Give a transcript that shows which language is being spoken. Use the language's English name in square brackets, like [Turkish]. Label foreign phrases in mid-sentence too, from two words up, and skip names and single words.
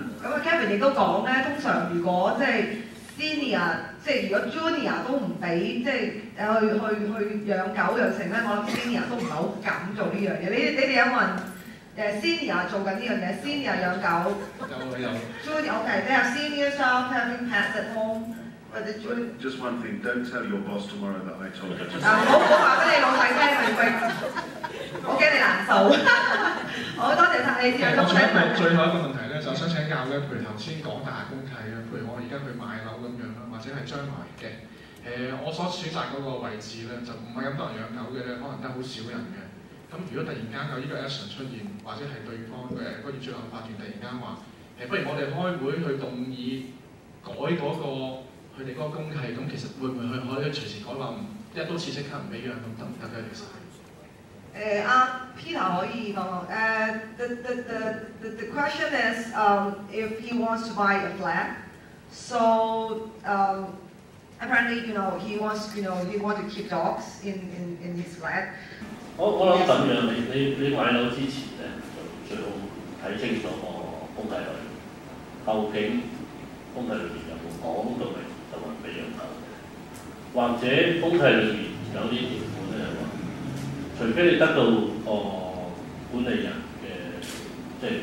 [Cantonese] 咁啊 Kevin 亦都講咧，通常如果即係 senior， 即係如果 junior 都唔俾，即係去養狗養成咧，我諗 senior 都唔係好敢做呢樣嘢。你哋有冇人senior 做緊呢樣嘢 ？senior 養狗。 [English] 有。Junior OK，they have senior staff having pets at home。 Just one thing, don't tell your boss tomorrow that I told you. [Cantonese] 唔好話俾你老細聽，我驚你難受。好多謝晒你。我仲有一個最後一個問題咧，就想請教咧，譬如頭先講大公契啊，譬如我而家去買樓咁樣啦，或者係將來嘅我所選擇嗰個位置咧，就唔係咁多人養狗嘅咧，可能得好少人嘅。咁如果突然間有呢個 action 出現，或者係對方個業主立案法團突然間話不如我哋開會去動議改嗰個佢哋嗰個公契，咁其實會唔會佢可以隨時改話一刀切即刻唔俾養咁得唔得嘅？其實 [English] Peter [Cantonese] 可以講 [English] the question is if he wants to buy a flat, so apparently he wants he want to keep dogs in his flat. [Cantonese] 我諗咁樣，你買樓之前咧，就最好睇清楚個公契內容，究竟公契裏面有冇講到明就話俾養狗，或者公契裏面有啲條款咧係話，除非你得到管理人嘅即係